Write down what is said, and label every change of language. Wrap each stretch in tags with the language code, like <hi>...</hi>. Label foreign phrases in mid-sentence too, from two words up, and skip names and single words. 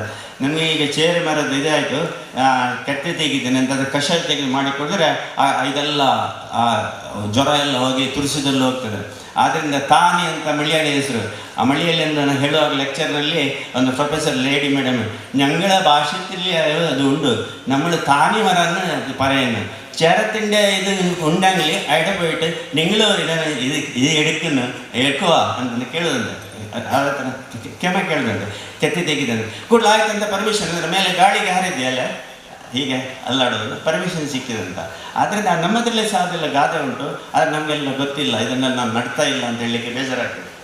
<kn>ನನಗೆ ಈಗ ಚೇರೆ ಮರದ ಇದೇ ಆಯಿತು, ಕೆತ್ತೆ ತೆಗಿದ್ದೇನೆ ಅಂತ ಅದ್ರ ಕಷಾಯ ತೆಗೆದು ಮಾಡಿಕೊಡಿದ್ರೆ ಇದೆಲ್ಲ ಜ್ವರ ಎಲ್ಲ ಹೋಗಿ ತುರಿಸಿದಲ್ಲಿ ಹೋಗ್ತದೆ. ಆದ್ದರಿಂದ ತಾನಿ ಅಂತ ಮಲಯಾಳಿ ಹೆಸರು. ಆ ಮಲಯಾಳಿ ನಾನು ಹೇಳುವಾಗ ಲೆಕ್ಚರ್ನಲ್ಲಿ ಒಂದು ಪ್ರೊಫೆಸರ್ ಲೇಡಿ ಮೇಡಮ್,</kn> <ml>ഞങ്ങളെ ഭാഷത്തിൽ</ml> <kn>ಅದು ಉಂಟು,</kn> <ml>നമ്മൾ താനി മറന്ന് പറയുന്നു. ചേരത്തിൻ്റെ ഇത് ഉണ്ടെങ്കിൽ അവിടെ പോയിട്ട് നിങ്ങൾ ഇത് എടുക്കുക</ml> <kn>ಅಂತ ಕೇಳೋದುಂಟು. ಕ್ಷಮೆ ಕೇಳೋದುಂಟು, ಕೆತ್ತಿ ತೆಗಿದಂತೆ ಕೂಡಲೇ ಆಯ್ತಂತ ಪರ್ಮಿಷನ್. ಅದರ ಮೇಲೆ ಗಾಳಿಗೆ ಹಾರಿದೆಯಲ್ಲ ಹೀಗೆ ಅಲ್ಲಾಡೋದು, ಪರ್ಮಿಷನ್ ಸಿಕ್ಕಿದಂತ. ಆದ್ದರಿಂದ ನಮ್ಮದ್ರಲ್ಲೇ ಸಹ ಅದೆಲ್ಲ ಗಾದೆ ಉಂಟು, ಆದರೆ ನಮಗೆಲ್ಲ ಗೊತ್ತಿಲ್ಲ. ಇದನ್ನು ನಾವು ನಡ್ತಾ ಇಲ್ಲ ಅಂತ ಹೇಳಲಿಕ್ಕೆ ಬೇಜಾರಾಗ್ತದೆ.</kn>